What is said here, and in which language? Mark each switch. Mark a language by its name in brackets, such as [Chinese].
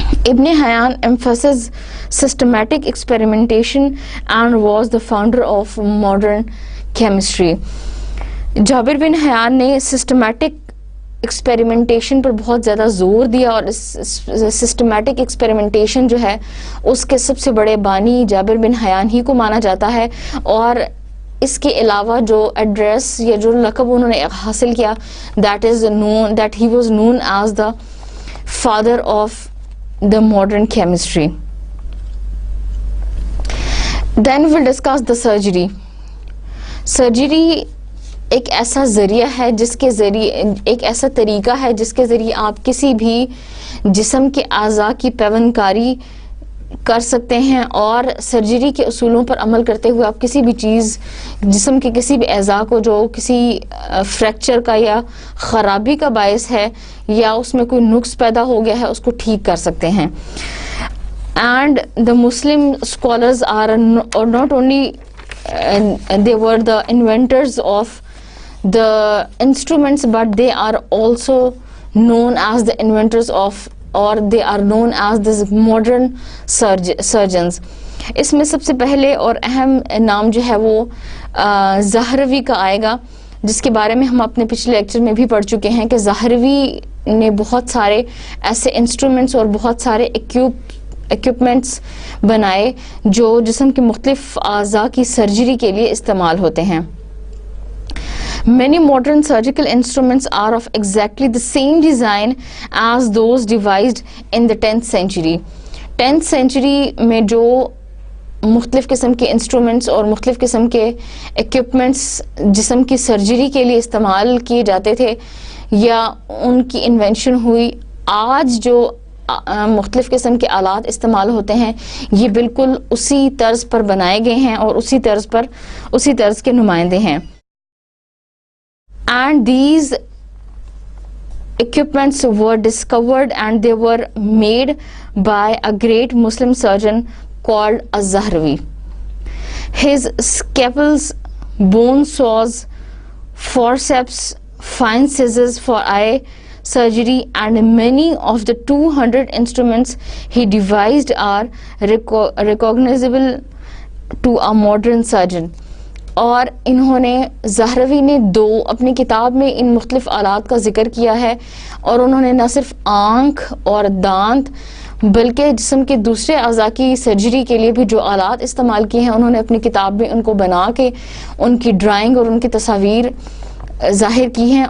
[English] Ibn Hayyan emphasized systematic experimentation and was the founder of modern chemistry. [Urdu] جابر بن حیان نے systematic experimentation پر بہت زیادہ زور دیا, اور سسٹمیٹک ایکسپیریمنٹیشن جو ہے اس کے سب سے بڑے بانی جابر بن حیان ہی کو مانا جاتا ہے. اور اس کے علاوہ جو ایڈریس یا جو لقب انہوں نے حاصل کیا, [English] that he was known as the father of the modern chemistry. Then we'll discuss the surgery. [Urdu] Surgery ایک ایسا ذریعہ ہے جس کے ذریعے, ایک ایسا طریقہ ہے جس کے ذریعے آپ کسی بھی جسم کے اعضاء کی پیوند کاری کر سکتے ہیں, اور سرجری کے اصولوں پر عمل کرتے ہوئے آپ کسی بھی چیز, جسم کے کسی بھی اعضاء کو جو کسی فریکچر کا یا خرابی کا باعث ہے یا اس میں کوئی نقص پیدا ہو گیا ہے اس کو ٹھیک کر سکتے ہیں. [English] And the Muslim scholars are not only they were the inventors of the instruments, but they are also known as the inventors of, or they are known as this modern surgeons. [Urdu] اس میں سب سے پہلے اور اہم نام جو ہے وہ زہروی کا آئے گا, جس کے بارے میں ہم اپنے پچھلے لیکچر میں بھی پڑھ چکے ہیں کہ زہروی نے بہت سارے ایسے انسٹرومنٹس اور بہت سارے ایکوپمنٹس بنائے جو جسم کے مختلف اعضاء کی سرجری کے لیے استعمال ہوتے ہیں. [English] Many modern surgical instruments are of exactly the same design as those devised in the 10th century. [Urdu] 10th century میں جو مختلف قسم کے انسٹرومنٹس اور مختلف قسم کے ایکوپمنٹس جسم کی سرجری کے لیے استعمال کیے جاتے تھے یا ان کی انوینشن ہوئی, آج جو مختلف قسم کے آلات استعمال ہوتے ہیں یہ بالکل اسی طرز پر بنائے گئے ہیں اور اسی طرز کے نمائندے ہیں. [English] And these equipments were discovered, and they were made by a great Muslim surgeon called Az-Zahrawi. His scalpels, bone saws, forceps, fine scissors for eye surgery, and many of the 200 instruments he devised are recognizable to a modern surgeon. [Urdu] اور انہوں نے زہروی نے اپنی کتاب میں ان مختلف آلات کا ذکر کیا ہے، اور انہوں نے نہ صرف آنکھ اور دانت بلکہ جسم کے دوسرے اعضاء کی سرجری کے لیے بھی جو آلات استعمال کیے ہیں انہوں نے اپنی کتاب میں ان کو بنا کے ان کی ڈرائنگ اور ان کی تصاویر ظاہر کی ہیں.